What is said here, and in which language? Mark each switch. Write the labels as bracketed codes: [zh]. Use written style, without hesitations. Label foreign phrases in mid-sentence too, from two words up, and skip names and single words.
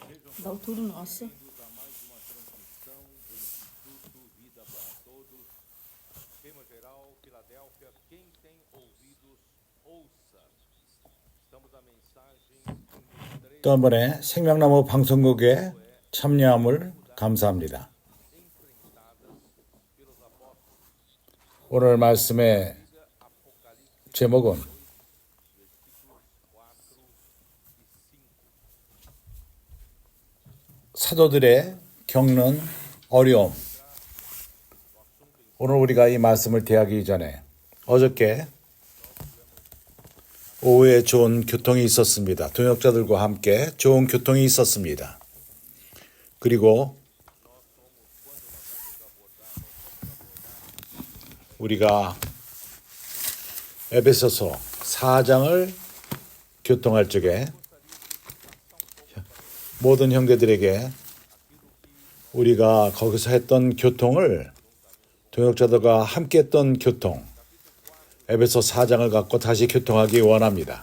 [pt] Tudo nossa. Bem-vindos a mais uma transmissão do Instituto Vida para Todos. Tema geral, Filadélfia, quem tem ouvidos, ouça. Estamos a mensagem [ko] 또 한 번에 생명나무 방송국에 참여함을 감사합니다. [pt] enfrentadas pelos apóstolos. [ko] 오늘 말씀의 [pt] Apocalipse [ko] 제목은 [pt] versículos 4 e 5. [ko] 사도들의 겪는 어려움. 오늘 우리가 이 말씀을 대하기 전에 어저께 오후에 좋은 교통이 있었습니다. 동역자들과 함께 좋은 교통이 있었습니다. 그리고 우리가 에베소서 4장을 교통할 적에 모든 형제들에게 우리가 거기서 했던 교통을 동역자들과 함께 했던 교통 에베소 4장을 갖고 다시 교통하기 원합니다.